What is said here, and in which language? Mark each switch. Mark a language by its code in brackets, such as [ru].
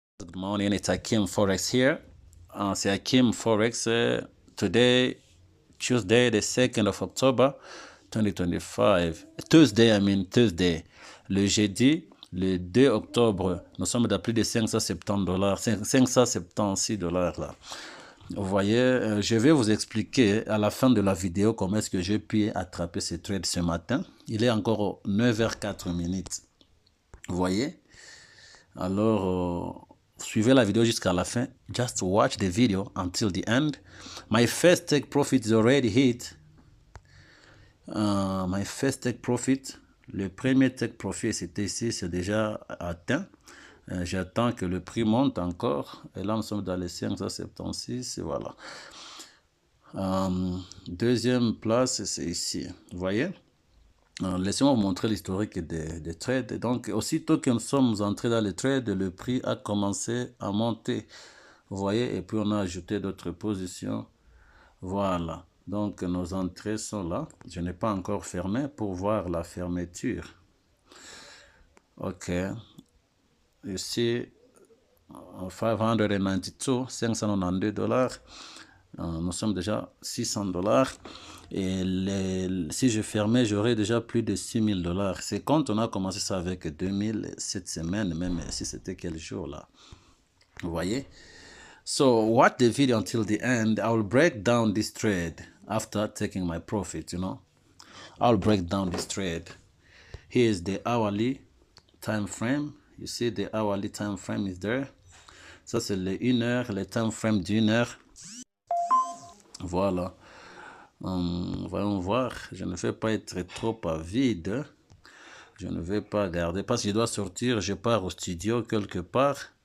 [en] Good morning, it's Akim Forex here. [fr] C'est Akim Forex. [en] Today, Tuesday, the 2nd of October, 2025. Tuesday. [fr] Le jeudi, le 2 octobre, nous sommes à plus de $570, $576 là. Vous voyez, je vais vous expliquer à la fin de la vidéo comment est-ce que j'ai pu attraper ce trade ce matin. Il est encore 9h04 minutes. Vous voyez? Alors, suivez la vidéo jusqu'à la fin. [en] Just watch the video until the end. My first take profit is already hit. My first take profit, [fr] le premier take profit, c'était ici, c'est déjà atteint. J'attends que le prix monte encore. Et là, nous sommes dans les 576. Et voilà. Deuxième place, c'est ici. Vous voyez? Laissez-moi vous montrer l'historique des trades. Donc, aussitôt que nous sommes entrés dans les trades, le prix a commencé à monter. Vous voyez? Et puis, on a ajouté d'autres positions. Voilà. Donc, nos entrées sont là. Je n'ai pas encore fermé pour voir la fermeture. OK. Ici, $592, $592. Nous sommes déjà $600. Et si je fermais, j'aurais déjà plus de $6000. C'est quand on a commencé ça avec 2000 cette semaine, même si c'était quel jour là. Vous voyez? [en] So watch the video until the end. I will break down this trade after taking my profit, you know. I'll break down this trade. Here is the hourly time frame. You see the hourly time frame is there. [fr] Ça c'est les 1 heure, le time frame d'1 heure. Voilà. Voyons voir. Je ne vais pas être trop avide. Je ne vais pas garder parce que je dois sortir. Je pars au studio quelque part.